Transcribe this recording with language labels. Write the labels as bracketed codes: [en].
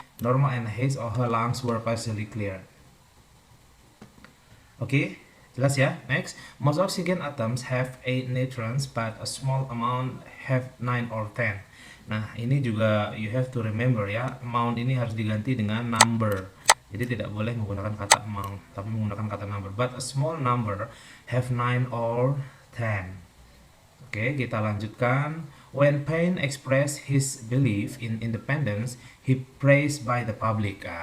[en] Normal and his or her lungs were partially clear. [id] Oke, jelas ya. [en] Next, most oxygen atoms have 8 neutrons but a small amount have 9 or 10. [id] Nah, ini juga [en] you have to remember, [id] ya. Amount ini harus diganti dengan number. Jadi tidak boleh menggunakan kata amount, tapi menggunakan kata number. [en] But a small number have 9 or 10. Oke, [id] kita lanjutkan. [en] When Paine expressed his belief in independence, he praised by the public.